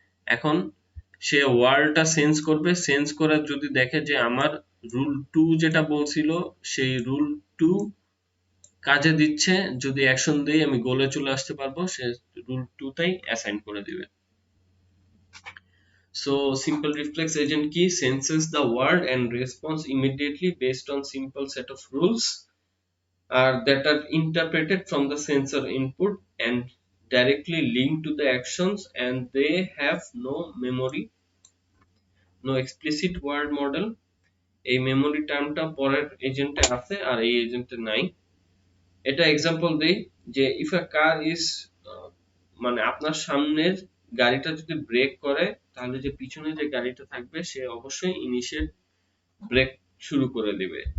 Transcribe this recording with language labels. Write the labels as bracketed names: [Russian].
[Bangla] এখন সে ওয়ার্ডটা সেন্স করবে, সেন্স করে যদি দেখে যে আমার রুল 2 যেটা বলছিল সেই রুল 2 কাজে দিচ্ছে, যদি অ্যাকশন দেই আমি গোলে চলে আসতে পারবো, সে রুল 2 টাই অ্যাসাইন করে দিবে। [English] So simple reflex agent কি, senses the word and response immediately based on simple set of rules that are interpreted from the sensor input and directly linked to the actions, and they have no memory, no explicit word model। [Bangla] এই memory টার্মটা পরের এজেন্টে আছে আর এই এজেন্টে নাই। এটা example দেই যে [English] if a car is, [Bangla] মানে আপনার সামনের গাড়িটা যদি ব্রেক করে তাহলে যে পিছনে যে গাড়িটা থাকবে সে অবশ্যই ইনিশিয়েট ব্রেক শুরু করে দিবে।